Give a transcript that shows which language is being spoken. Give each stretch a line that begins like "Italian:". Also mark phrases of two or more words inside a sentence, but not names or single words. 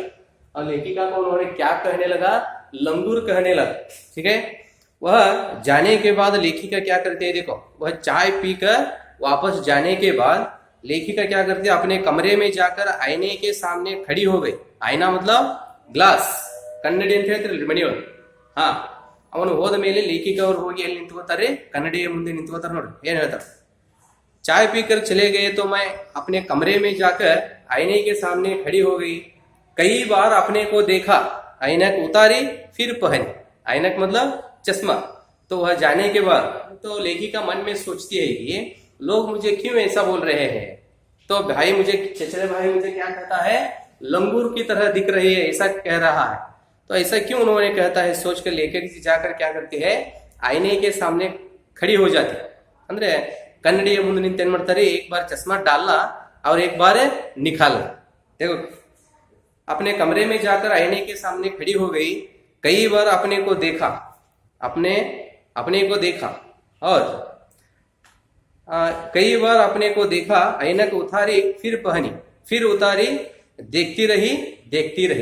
Hindi: और लेखिका को उन्होंने क्या कहने लगा, लंगूर कहने लगा, ठीक है। वह जाने के बाद लेखिका क्या करते हैं, देखो वह चाय पीकर वापस जाने के बाद लेखिका क्या करती है, अपने कमरे में जाकर आईने के सामने खड़ी हो गई। आईना मतलब ग्लास,
Kannada: कन्नಡಿ ಅಂತ ಹೇಳ್ತಾರೆ ಮನೆಯವರು। ಹಾ, ಅವನು ಹೋದ ಮೇಲೆ ಲೇಖಿಕ ಅವರು ಹೋಗಿ ಎಲ್ಲಿ ನಿಂತ್ಕೋತಾರೆ, ಕನ್ನಡಿಯ ಮುಂದೆ ನಿಂತ್ಕೋತಾರೆ। ನೋಡಿ ಏನ್ ಹೇಳ್ತಾರೆ,
Hindi: चाय पीकर चले गए तो मैं अपने कमरे में जाकर आईने के सामने खड़ी हो गई। कई बार अपने को देखा, ऐनक उतारी फिर पहनी। ऐनक मतलब चश्मा। तो वह जाने के बाद तो लेखिका मन में सोचती है कि लोग मुझे क्यों ऐसा बोल रहे हैं। तो भाई मुझे, चचेरे भाई मुझे क्या कहता है, लंगूर की तरह दिख रही है, ऐसा कह रहा है। तो ऐसा क्यों उन्होंने कहता है सोचकर लेकर जाकर क्या करती है, आईने के सामने खड़ी हो जाती है।
Kannada: ಅಂದ್ರೆ ಕನ್ನಡಿಯ ಮುಂದೆ ನಿಂತು ಏನ್ ಮಾಡ್ತಾರೆ,
Hindi: एक बार चश्मा डालना और एक बार निकालना। देखो अपने कमरे में जाकर आईने के सामने खड़ी हो गई, कई बार अपने को देखा, अपने को देखा, और कई बार अपने को देखा, ऐनक उतारी फिर पहनी, फिर उतारी, देखती रही।